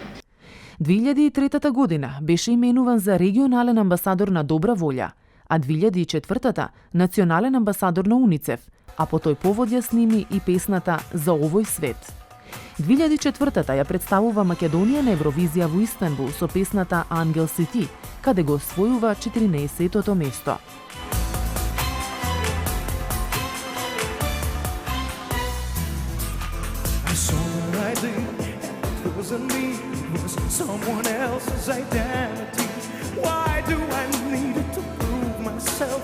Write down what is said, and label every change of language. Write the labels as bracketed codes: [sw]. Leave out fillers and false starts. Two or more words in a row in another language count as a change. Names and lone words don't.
[mk] 2003 година беше именуван за регионален амбасадор на добра волја, а 2004 национален амбасадор на УНИЦЕФ, а по тој повод ја сними и песната За овој свет. 2004 ја представува Македонија на Евровизија во Истанбул со песната Ангел си ти, каде го освојува 14-тото место. [en] It wasn't me, it was someone else's identity. Why do I need it to prove myself?